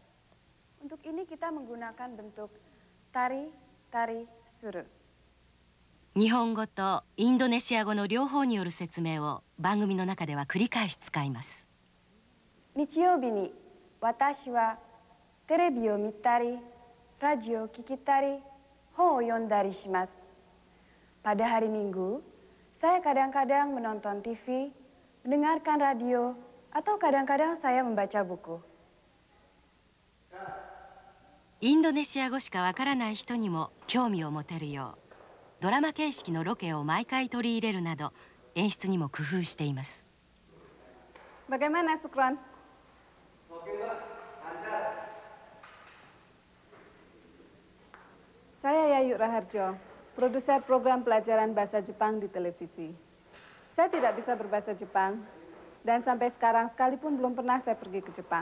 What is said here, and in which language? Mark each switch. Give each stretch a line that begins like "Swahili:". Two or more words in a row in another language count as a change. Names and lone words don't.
Japanese: 日本語とインドネシア語の両方による説明を番組の中では繰り返し使います。日曜日に私はテレビを見たり、ラジオを聞いたり、本を読んだりします。
Indonesian: Pada hari Minggu, saya kadang-kadang menonton TV, mendengarkan radio, atau kadang-kadang saya membaca buku.
Japanese: インドネシア語しかわからない人にも興味を持てるよう、ドラマ形式のロケを毎回取り入れるなど、演出にも工夫しています。
Indonesian: Bagaimana, Sukron? Saya Yayu Raharjo, produser program pelajaran bahasa Jepang di televisi. Saya tidak bisa berbahasa Jepang, dan sampai sekarang sekalipun belum pernah saya pergi ke Jepang.